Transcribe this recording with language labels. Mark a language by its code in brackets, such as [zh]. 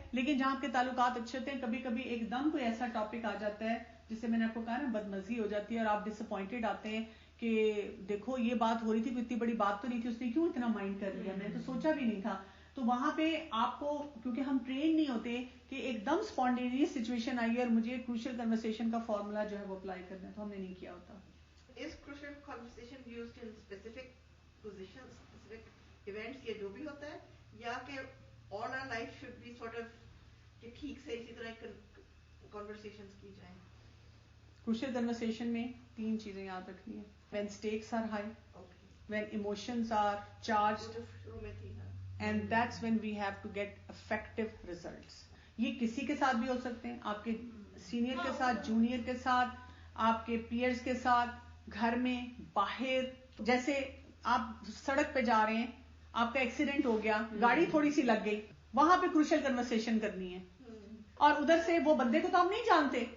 [ur] لیکن جہاں آپ کے تعلقات اچھے ہوتے ہیں کبھی کبھی ایک دم کوئی ایسا ٹاپک آ جاتا ہے جس سے میں نے آپ کو کہا نا بدمزگی ہو جاتی ہے اور آپ ڈس اپوائنٹڈ آتے ہیں کہ دیکھو یہ بات ہو رہی تھی, کوئی اتنی بڑی بات تو نہیں تھی, اس نے کیوں اتنا مائنڈ کر لیا, میں تو سوچا بھی نہیں تھا. تو وہاں پہ آپ کو, کیونکہ ہم ٹرین نہیں ہوتے کہ ایک دم اسپونٹینیس سچویشن آئی ہے اور مجھے کروشل کنورسیشن کا فارمولا جو ہے وہ اپلائی کرنا ہے, تو ہم نے نہیں کیا ہوتا. [en] Is crucial conversation used in specific positions, specific events, [ur] یہ جو بھی ہوتا ہے, [en] یا کہ all our life should be sort of [ur] کہ ٹھیک سے اسی طرح [en] conversations [ur] کی جائیں. کروشل کنورسیشن میں 3 چیزیں یاد رکھنی ہیں. [en] when stakes are high, when emotions are charged, and that's when we have to get effective results. [ur] یہ کسی کے ساتھ بھی ہو سکتے ہیں, آپ کے سینئر کے ساتھ, جونیئر کے ساتھ, آپ کے پیئرز کے ساتھ, گھر میں, باہر. جیسے آپ سڑک پہ جا رہے ہیں, آپ کا ایکسیڈنٹ ہو گیا, گاڑی تھوڑی سی لگ گئی, وہاں پہ کروشل کنورسیشن کرنی ہے, اور ادھر سے وہ بندے کو تو آپ نہیں جانتے.